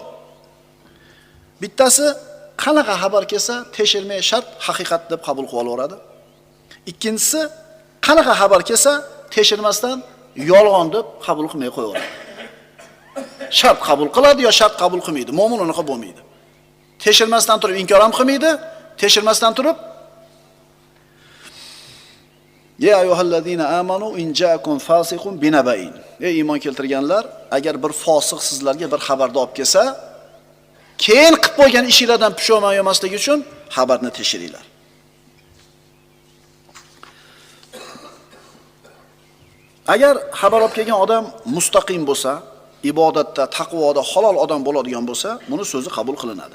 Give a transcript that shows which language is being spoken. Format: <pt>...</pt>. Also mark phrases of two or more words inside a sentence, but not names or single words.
<uz>Bittasi qanaqa xabar kelsa, tekshirmay shart haqiqat deb qabul qilib olaveradi. Ikkinchisi qanaqa xabar kelsa, tekshirmasdan yolg'on deb qabul qilmay qo'yaveradi. Shart qabul qiladi yo shart qabul qilmaydi. Mo'min unaqa bo'lmaydi. Tekshirmasdan turib inkor ham qilmaydi, tekshirmasdan turib</uz> <ar>يا أيها الذين آمنوا إن جاءكم فاسق بنبإ.</ar> <uz>Ey iymon keltirganlar, agar bir fosiq sizlarga bir xabarni olib kelsa, keyin qilib qo'ygan ishingizdan pushaymon olmaslik uchun xabarni tekshiringlar. Agar xabar olib kelgan odam mustaqim bo'lsa, ibodatda, taqvoda halol odam bo'ladigan bo'lsa, buni so'zi qabul qilinadi.</uz>